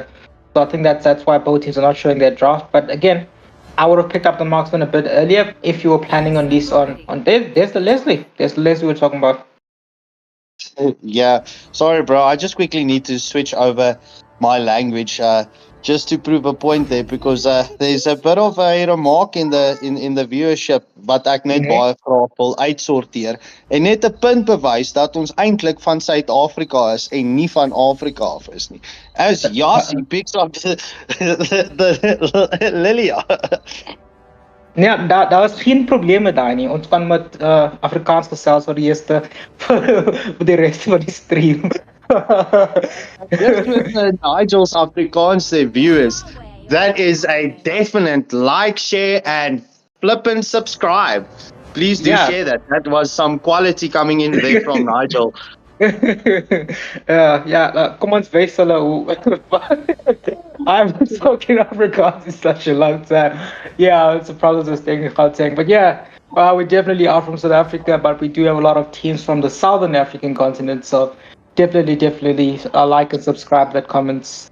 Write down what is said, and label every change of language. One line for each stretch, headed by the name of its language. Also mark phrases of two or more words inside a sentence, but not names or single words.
English: So I think that's why both teams are not showing their draft. But again, I would have picked up the marksman a bit earlier if you were planning on this on there's the Leslie. There's the Leslie we're talking about. Yeah, sorry, bro. I just quickly need to switch over my language just to prove a point there, because there's a bit of a remark in the viewership
Afrikaans: wat ek net baie graag wil uitsorteer en net 'n punt bewys dat ons eintlik van Suid-Afrika is en nie van Afrika af is nie.
English: As Yassie picks up the Lilia.
Afrikaans: Ja, daar was geen probleme daar nie. Ons kan met Afrikaans gesels vir die eerste vir die res van die stream.
English: Just with Nigel's Afrikaans viewers, that is a definite like, share, and flip and subscribe. Please do share that. That was some quality coming in there from Nigel.
Afrikaans: Kom ons wys hulle hoe.
English: I haven't spoken Afrikaans in such a long time. Yeah, it's a problem with staying in Gauteng. But yeah, we definitely are from South Africa, but we do have a lot of teams from the Southern African continent. So definitely like and subscribe, that comments.